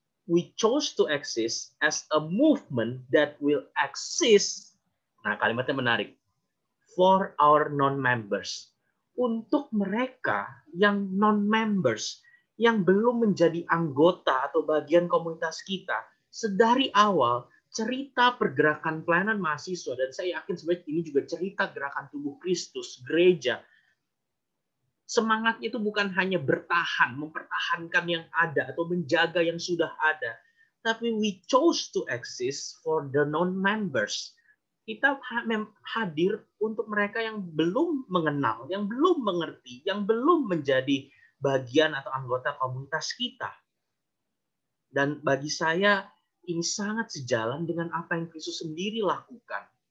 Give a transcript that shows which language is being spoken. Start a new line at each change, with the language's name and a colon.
English: We chose to exist as a movement that will exist.
Indonesian: Nah, kalimatnya menarik.
English: For our non-members.
Indonesian: Untuk mereka yang non-members, yang belum menjadi anggota atau bagian komunitas kita, sedari awal cerita pergerakan pelayanan mahasiswa, dan saya yakin sebenarnya ini juga cerita gerakan tubuh Kristus, gereja. Semangatnya itu bukan hanya bertahan, mempertahankan yang ada atau menjaga yang sudah ada.
English: Tapi we chose to exist for the non-members.
Indonesian: Kita hadir untuk mereka yang belum mengenal, yang belum mengerti, yang belum menjadi bagian atau anggota komunitas kita. Dan bagi saya, ini sangat sejalan dengan apa yang Kristus sendiri lakukan.